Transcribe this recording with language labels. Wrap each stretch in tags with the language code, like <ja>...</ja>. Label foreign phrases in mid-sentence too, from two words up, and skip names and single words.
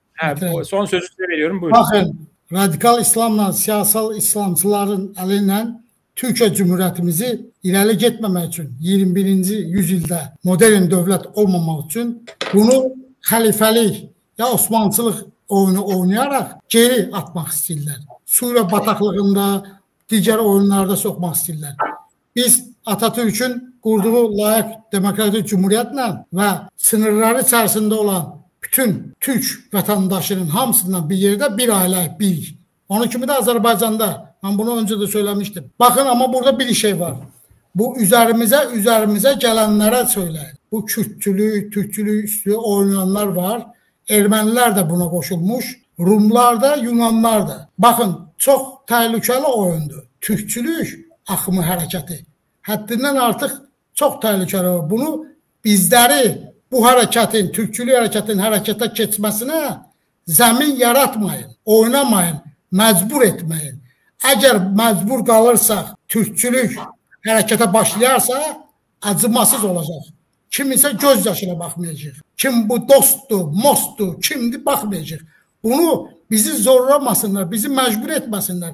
<tr>Son sözü size veriyorum. Buyurun.</tr> <az>Bakın, radikal İslamla siyasal İslamcıların əlindən Türkiyə Cumhuriyyətimizi irəli getməmək üçün 21-ci yüzildə modern dövlət olmamaq üçün bunu xəlifəlik ya Osmanlılıq oyunu oynayaraq geri atmaq istəyirlər. Suriya bataqlığında, digər oyunlarda soxmaq istəyirlər. Biz Atatürk'ün qurduğu layiq demokratik cumhuriyyətlə və sınırları içərisində olan bütün Türk vətəndaşının hamısından bir yerdə bir ailə, bir.</az> <tr>Onun kimi de Azerbaycan'da. Ben bunu önce de söylemiştim. Bakın ama burada bir şey var. Bu üzerimize gelenlere söyleyin. Bu Türkçülük üstü oynayanlar var. Ermeniler de buna koşulmuş. Rumlar da, Yunanlar da. Bakın çok tehlikeli oyundu. Türkçülük akımı hareketi. Haddinden artık çok tehlikeli var. Bunu bizleri bu hareketin, Türkçülük hareketin harekete geçmesine zemin yaratmayın. Oynamayın.</tr> <az>Məcbur etməyin. Əgər məcbur qalırsaq, Türkçülük hərəkətə başlayarsa, acımasız olacaq. Kiminsə göz yaşına baxmayacaq. Kim bu dostdur, mostdur, kimdir, baxmayacaq. Bunu bizi zorlamasınlar, bizi məcbur etməsinlər.</az>